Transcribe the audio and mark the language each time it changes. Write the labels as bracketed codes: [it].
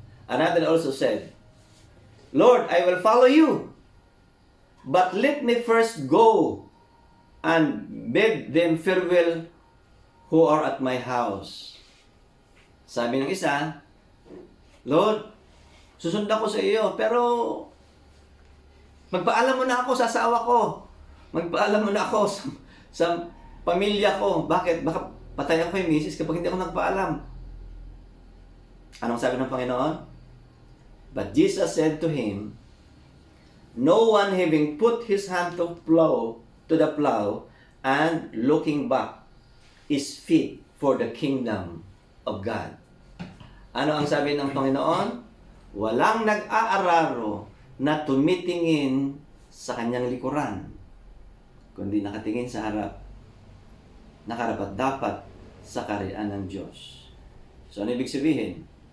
[en] Another also said, Lord, I will follow you, but let me first go and bid them farewell who are at my house. [tl] Sabi ng isa, Lord, susundan ko sa iyo, pero magpaalam mo na ako sa asawa ko. Magpaalam mo na ako sa pamilya ko. Bakit? Baka patay ako kay misis kapag hindi ako nagpaalam. Anong sabi ng Panginoon? [en] But Jesus said to him, no one having put his hand to the plow and looking back is fit for the kingdom of God. [tl] Ano ang sabi ng Panginoon? Walang nag-aararo na tumitingin sa kanyang likuran, kundi nakatingin sa harap, nakarapat dapat sa kaharian ng Diyos. So ano ibig sabihin?